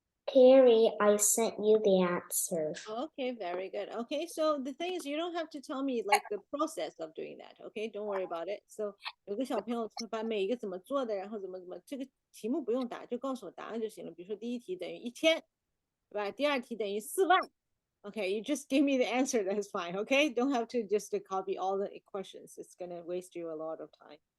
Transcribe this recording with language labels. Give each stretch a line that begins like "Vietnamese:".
English: Carrie, I sent you the answer. Okay, very good. Okay, so the thing is, you don't have to tell me like the process of doing that. Okay, don't worry about it.
Chinese: So 有个小朋友他把每一个怎么做的，然后怎么，这个题目不用答，就告诉我答案就行了。比如说第一题等于1000，对吧？第二题等于4万。
English: Okay, you just give me the answer, that's fine. Okay, don't have to just copy all the questions. It's gonna waste you a lot of time.